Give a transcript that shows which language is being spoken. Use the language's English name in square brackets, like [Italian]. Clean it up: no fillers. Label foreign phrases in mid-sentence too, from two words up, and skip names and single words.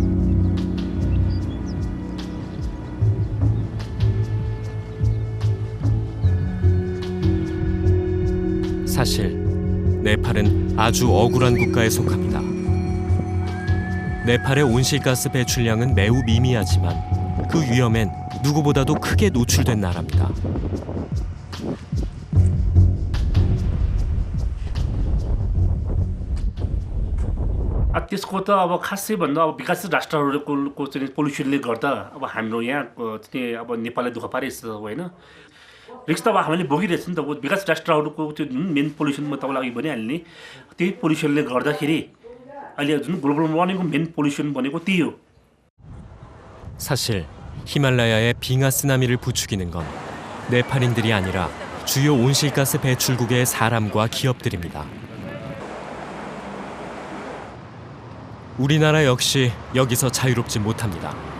[Korean] 사실 네팔은 아주 억울한 국가에 속합니다. 네팔의 온실가스 배출량은 매우 미미하지만 그 위험엔 누구보다도 크게 노출된 나라입니다. [Nepali] त्यसको त अब खासै भन्दा अब विकासशील राष्ट्रहरूको चाहिँ पोल्युसनले गर्दा अब हाम्रो यहाँ चाहिँ अब नेपाललाई दुःख पारिरहेछ होइन रिस्क त अब हामीले भोगिरहेछ नि त विकास राष्ट्रहरूको त्यो जुन [English] main pollution [Nepali] म तपाईँलाई अघि भनिहाल्ने त्यही पोल्युसनले गर्दाखेरि अहिले जुन [English] global warming को main pollution [Nepali] भनेको त्यही हो. [Korean] 사실 히말라야의 빙하 쓰나미를 부추기는 건 네팔인들이 아니라 주요 온실가스 배출국의 사람과 기업들입니다. 우리나라 역시 여기서 자유롭지 못합니다.